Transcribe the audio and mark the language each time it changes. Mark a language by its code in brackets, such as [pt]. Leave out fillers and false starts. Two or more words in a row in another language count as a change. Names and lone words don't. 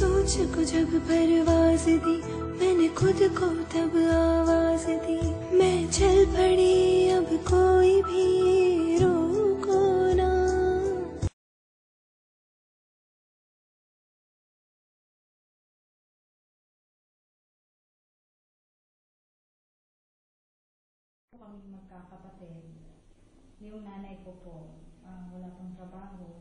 [hi] मुझको जब परवाज दी मैंने खुद को तब आवाज दी, मैं चल पड़ी अब कोई भी रोको ना। [tl] Kami magkakapatid. Yung nanay ko po, wala pong trabaho.